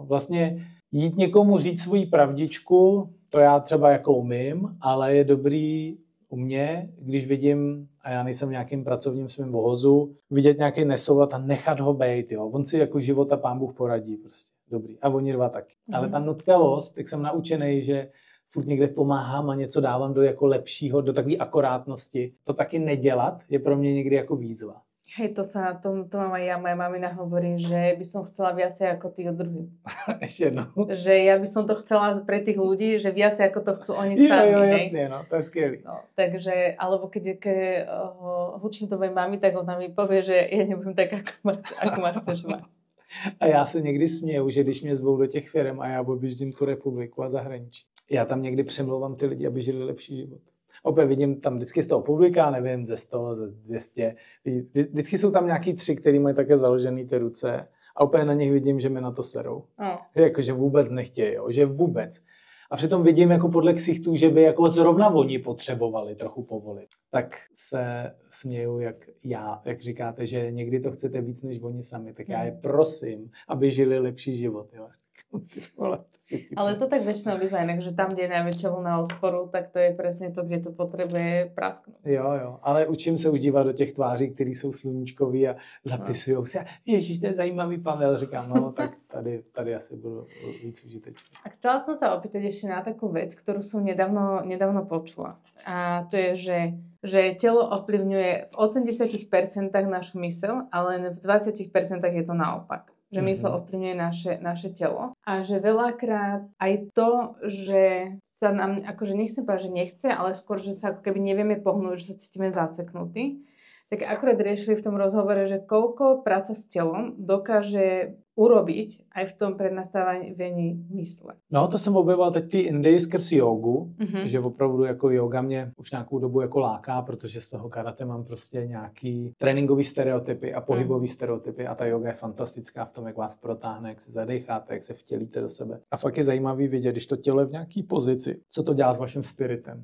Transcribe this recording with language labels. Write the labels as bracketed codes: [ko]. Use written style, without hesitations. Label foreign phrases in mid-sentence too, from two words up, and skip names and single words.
[cs] Vlastně jít někomu říct svoji pravdičku, to já třeba jako umím, ale je dobrý u mě, když vidím, a já nejsem v nějakým pracovním svým vohozu, vidět nějaký nesoulad a nechat ho bejt, jo. On si jako život a Pán Bůh poradí prostě. Dobrý. A oni dva taky. Ale ta nutkavost, tak jsem naučený, že furt někde pomáhám a něco dávám do jako lepšího, do takové akorátnosti. To taky nedělat je pro mě někdy jako výzva. [sk] Hej, to mám aj ja, moja mamina hovorí, že by som chcela viacej ako tí druhí. Ešte jednou. Že ja by som to chcela pre tých ľudí, že viacej ako to chcú oni sami. [cs] Jo, jasne, no, to je skvělý. [sk] No, takže, alebo keď hučím to mojej mami, tak ona mi povie, že ja nebudem tak, ako ma chceš mať. [cs] A já se někdy směju, že když mě zvou do těch firm a já objíždím tu republiku a zahraničí, já tam někdy přemlouvám ty lidi, aby žili lepší život. Opět vidím tam vždycky z toho publika, nevím, ze 100, ze 200. Vždycky jsou tam nějaký 3, který mají také založený ty ruce a opět na nich vidím, že mi na to serou. Jakože vůbec nechtějí, jo, že vůbec. A přitom vidím jako podle ksichtů, že by jako zrovna oni potřebovali trochu povolit. Tak se směju, jak říkáte, že někdy to chcete víc než oni sami. Tak já je prosím, aby žili lepší život. Jo. [sk] Ale to tak väčšinou býva inak, že tam, kde je najväčšia vlna odporu, tak to je presne to, kde to potrebuje prasknúť. [cs] Jo, ale učím se už dívat do těch tváří, které jsou sluníčkový a zapisujou si. Ježíš, to je zajímavý Pavel. Říkám, no, tak tady asi budu víc užitečný. [sk] A chcela som sa opýtať ešte na takú vec, ktorú som nedávno počula. A to je, že telo ovplyvňuje v 80% našu myseľ, ale v 20% je to naopak. Že mysl ovplyvňuje naše telo a že veľakrát aj to, že sa nám, akože nechcem povedať, že nechce, ale skôr, že sa ako keby nevieme pohnúť, že sa cítime zaseknutí, tak akurát riešili v tom rozhovore, že koľko práca s telom dokáže urobiť aj v tom prednastavení mysle. [cs] No, to jsem objevil teď ty Indii skrz jogu, že opravdu jako yoga mě už nějakou dobu jako láká, protože z toho karate mám prostě nějaký tréninkový stereotypy a pohybový stereotypy a ta yoga je fantastická v tom, jak vás protáhne, jak se zadecháte, jak se vtělíte do sebe. A fakt je zajímavý vidět, když to tělo je v nějaký pozici, co to dělá s vaším spiritem.